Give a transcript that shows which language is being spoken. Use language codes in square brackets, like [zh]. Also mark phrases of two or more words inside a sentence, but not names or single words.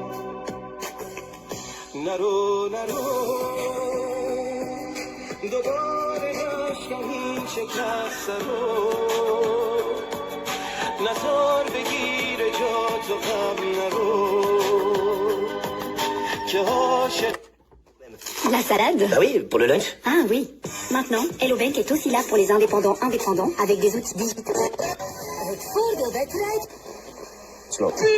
[fa] نرو نرو دوباره نشکن این شکست رو نزار بگیره جا تو غم نرو که عاشق [fr] La salade? Ah oui, pour le lunch. Ah oui. Maintenant, Hello Bank est aussi là pour les indépendants avec des outils digitaux. Avec full de batterie. Slow.